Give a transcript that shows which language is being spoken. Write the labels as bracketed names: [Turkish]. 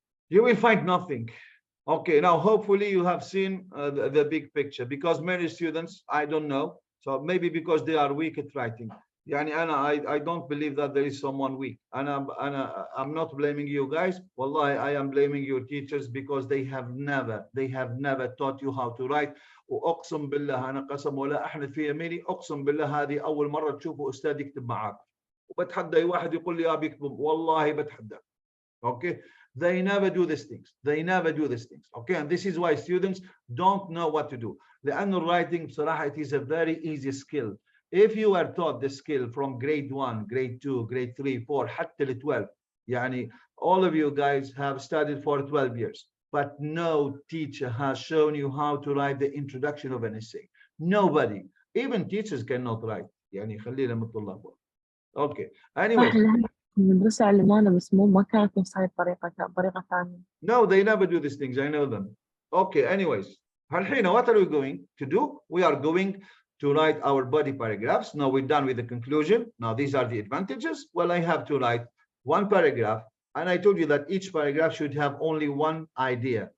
[English] You will find nothing. Okay, now hopefully you have seen the big picture, because many students, I don't know, so maybe because they are weak at writing. Yani I don't believe that there is someone weak, and I'm not blaming you guys. Wallahi, I am blaming your teachers, because they have never taught you how to write. [Arabic] واقسم بالله انا قسم ولا احلف في يميني، اقسم بالله هذه اول مره تشوفوا استاذ يكتب معاك، وبتحدى اي واحد يقول لي بيكتب، والله بتحدى. [English] Okay, they never do these things. They never do these things. Okay, and this is why students don't know what to do. [Arabic] لأن [English] writing [Arabic] بصراحة [English] it is a very easy skill. If you are taught the skill from grade 1, grade 2, grade 3, 4 [Arabic] حتى ل 12, يعني [English] all of you guys have studied for 12 years, but no teacher has shown you how to write the introduction of an essay. Nobody, even teachers cannot write. [Arabic] يعني خلينا من الطلاب. [English] Okay, anyways. [Arabic] المدرسة علمونا بس ما كانت نفس هاي الطريقة، كانت طريقة ثانية. [English] No, they never do these things. I know them. Okay, anyways. Halhina, what are we going to do? We are going to write our body paragraphs. Now we're done with the conclusion. Now these are the advantages. Well, I have to write one paragraph, and I told you that each paragraph should have only one idea.